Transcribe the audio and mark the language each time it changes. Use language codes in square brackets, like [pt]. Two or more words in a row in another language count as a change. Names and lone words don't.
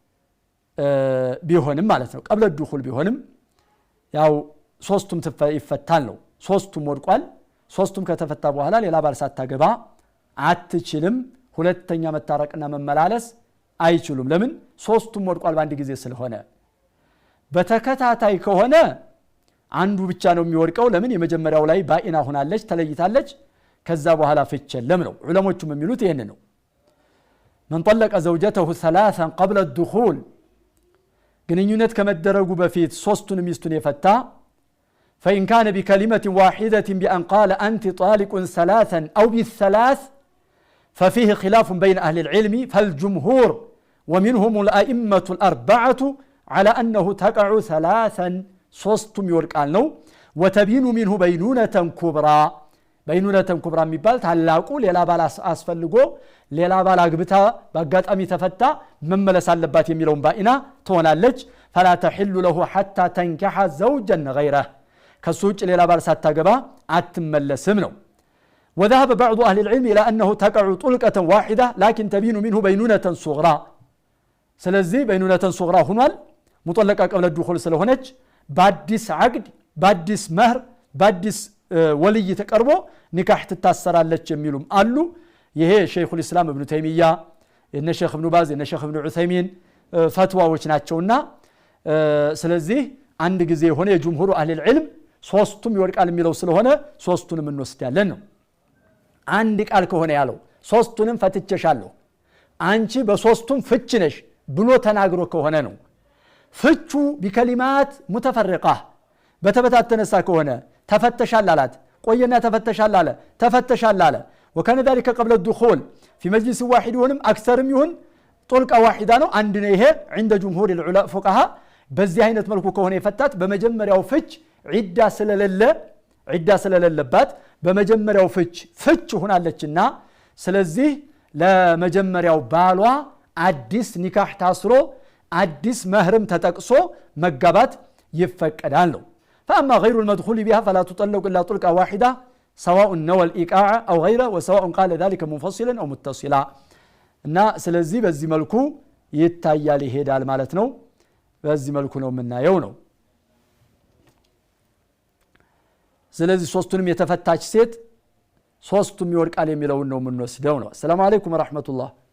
[am] ቢሆንም ማለት ነው [ar] قبل الدخول [am] ቢሆንም ያው ሶስቱም ይፈታል ነው ሶስቱም ወድቋል ሶስቱም ከተፈታ በኋላ ሌላ ባል ሳታገባ አትችልም ሁለተኛ መታረቅና መመላለስ አይችሉም ለምን ሶስቱም ወድቋል በአንድ ጊዜ ስለሆነ በተከታታይ ከሆነ አንዱ ብቻ ነው የሚወድቀው ለምን የመጀመሪያው ላይ ባኢና ሆናለች ተለይታለች ከዛ በኋላ ፍቸለም ነው ዑለሞቹም የሚሉት ይሄን ነው [ar] من طلق زوجته ثلاثا قبل الدخول [am] ግንኙነት ከመደረጉ በፊት ሶስቱን ሚስቱን የፈታ [ar] فإن كان بكلمة واحدة بأن قال أنت طالق ثلاثا أو بالثلاث ففيه خلاف بين أهل العلم فالجمهور ومنهم الأئمة الأربعة على أنه تقع ثلاثا [am] ሶስቱም ይወድቃል ነው [ar] وتبين منه بينونة كبرى بينونة كبرى [am] የሚባል ታላቁ ሌላ ባል አስፈልጎ ሌላ ባል አግብታ በአጋጣሚ ተፈታ መመለስ አለባት የሚለውን ባኢና ትሆናለች [ar] فلا تحل له حتى تنكح زوجا غيره [am] ከሱ ውጭ ሌላ ባል ሳታገባ አትመለስም ነው [ar] وذهب بعض أهل العلم إلى أنه تقع طلقة واحدة لكن تبين منه بينونة صغرى [am] ስለዚህ [ar] بينونة صغرى [am] ሆኗል [ar] مطلقة قبل الدخول [am] ስለሆነች በአዲስ አቅድ በአዲስ መህር በአዲስ ወልይ ተቀርቦ ኒካህ ትታሰራለች የሚሉም አሉ ይሄ ሸይኹል ኢስላም ኢብኑ ተይሚያ የነ ሸይኽ ኢብኑ ባዝ የነ ሸይኽ ኢብኑ ዑሰይሚን ፈትዋዎች ናቸውና ስለዚህ አንድ ጊዜ ሆነ የጅምሁሩ [ar] أهل العلم [am] ሶስቱም ይወድቃል የሚለው ስለሆነ ሶስቱንም እንወስዳለን ነው። አንድ ቃል ከሆነ ያለው ሶስቱንም ፈትቼሻለሁ አንቺ በሶስቱም ፍች ነሽ ብሎ ተናግሮ ከሆነ ነው። ፍቹ [ar] بكلمات متفرقة [am] በተበታተነሳ ከሆነ ተፈተሻል አላት ቆየና ተፈተሻል አለ ተፈተሻል አለ [ar] وكان ذلك قبل الدخول في مجلس واحد ونم أكثر من طلقة واحدة [am] ነው አንድ ነው ይሄ [ar] عند جمهور العلماء فقهاء [am] በዚህ አይነት መልኩ ከሆነ የፈታት በመጀመሪያው ፍች ዒዳ ስለሌለባት በመጀመሪያው ፍች ሆናለችና ስለዚህ ለመጀመሪያው ባሏ አዲስ ኒካህ ታስሮ አዲስ መህርም ተጠቅሶ መጋባት ይፈቀዳል ነው። [ar] فأما غير المدخول بها فلا تطلق إلا طلقة واحدة سواء نوى الإيقاع أو غيره وسواء قال ذلك منفصلا أو متصلا [am] እና ስለዚህ በዚህ መልኩ ይታያል ይሄዳል ማለት ነው። በዚህ መልኩ ነው የምናየው ነው። ስለዚህ ሶስቱንም የተፈታች ሴት ሶስቱም ይወድቃል የሚለውን ነው የምንወስደው ነው። [ar] السلام عليكم ورحمة الله።